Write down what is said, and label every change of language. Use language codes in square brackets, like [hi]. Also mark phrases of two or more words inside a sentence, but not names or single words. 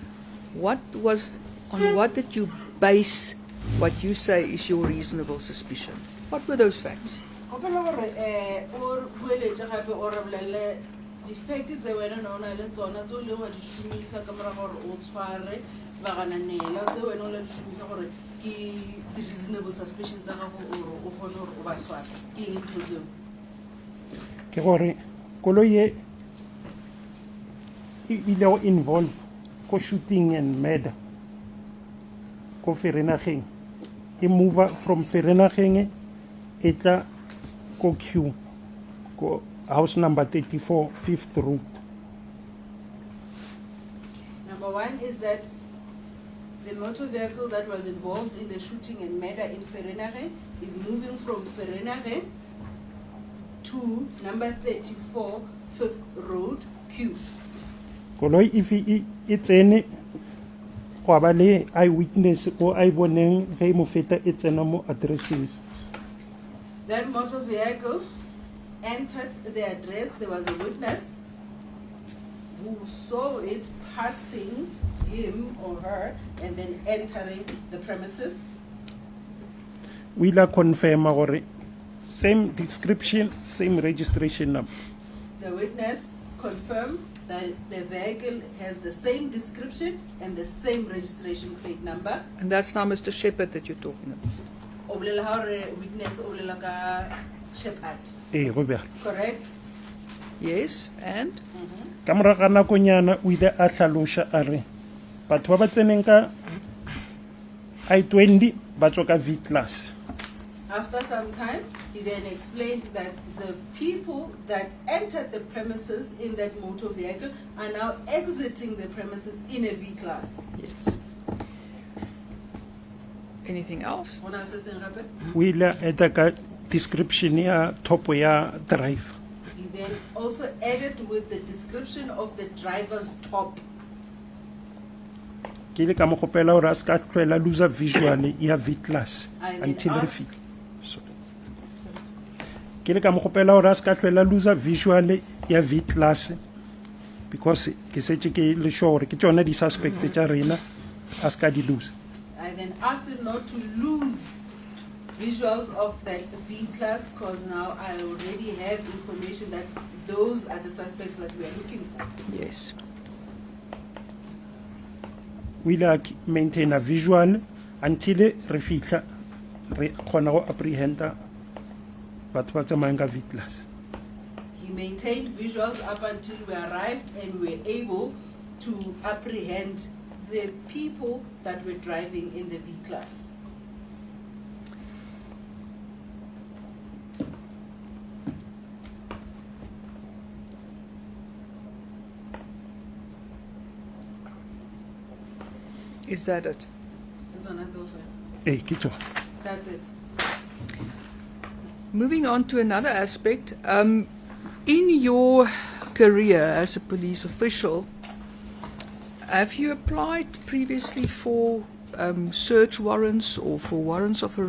[en] On what did you base what you say is your reasonable suspicion? What were those facts? [tn] Defected tse wena no na le tsona tso le wa di shumisa ka mora gore o tshware ba gananela tse wena o le di shumisa gore ke [en] the reasonable suspicion [tn] tsa gago o gone gore o ba swara ke eng tseo Ke gore koloi ile o involve ko [en] shooting and murder [tn] ko Vereeniging e [en] move from Vereeniging [tn] e tla ko Q ko [en] house number 34 5th Road. Number one is that the motor vehicle that was involved in the shooting and murder in Vereeniging is moving from Vereeniging to number 34 5th Road Q. [tn] Koloi if e tsene go ba le eyewitness o ai boneng ge mo feta e tsena mo addresses. [en] That motor vehicle entered the address. There was a witness who saw it passing him or her and then entering the premises. [tn] We la confirm gore [en] same description, same registration number. The witness confirmed that the vehicle has the same description and the same registration plate number. And that's now Mr. Shepherd that you're talking about. [tn] O bolela hore witness o bolela ka Shepherd. Go bjalo. [en] Correct? Yes, and? [tn] Ka morago ga nakonyana o ile a tlhaloša a re batho ba ba tseneng ka I-20 ba tswa ka V class. [en] After some time, he then explained that the people that entered the premises in that motor vehicle are now exiting the premises in a V class. Yes. Anything else? What else is in Rape? [tn] O ile a eta ka description ya topo ya drive. [en] He then also added with the description of the driver's top. [tn] Ke ile ka mo gopela gore a se ka tlhoela [en] loser visual [tn] ya V class [en] I then [tn] until re [en] asked- [tn] fitlhe. Sorry. Ke ile ka mo gopela gore a se ka tlhoela [en] loser visual [tn] ya V class because ke setse ke le sure gore ke tsona di suspect tša rena a se ka di lose. [en] I then asked him not to lose visuals of that V class because now I already have information that those are the suspects that we are looking for. Yes. [tn] O ile a [en] maintain a visual [tn] until re fitlha re kgona go apprehenda batho ba tsamayang ka V class. [en] He maintained visuals up until we arrived and we were able to apprehend the people that were driving in the V class. Is that it? That's on that sofa. [tn] Ke tsona. [en] That's it. Moving on to another aspect, in your career as a police official, have you applied previously for search warrants or for warrants of